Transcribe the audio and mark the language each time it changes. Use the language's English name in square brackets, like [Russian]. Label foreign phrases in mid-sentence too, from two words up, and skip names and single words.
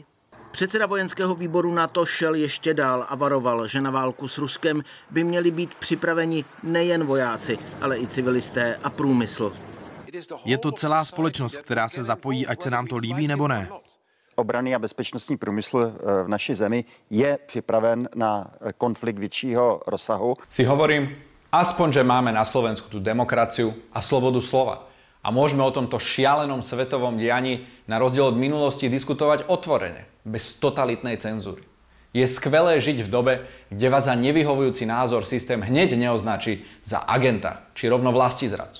[Czech] Předseda vojenského výboru NATO šel ještě dál a varoval, že na válku s Ruskem by měli být připraveni nejen vojáci, ale i civilisté a průmysl. Je to celá společnost, která se zapojí, ať se nám to líbí nebo ne. Obranný a bezpečnostní průmysl v naší zemi je připraven na konflikt většího rozsahu. [Slovak] Si hovorím, aspoň, že máme na Slovensku tú demokraciu a slobodu slova. A môžeme o tomto šialenom svetovom dianí na rozdiel od minulosti diskutovať otvorene, bez totalitnej cenzúry. Je skvelé žiť v dobe, kde vás za nevyhovujúci názor systém hneď neoznačí za agenta, či rovno vlastizradcu.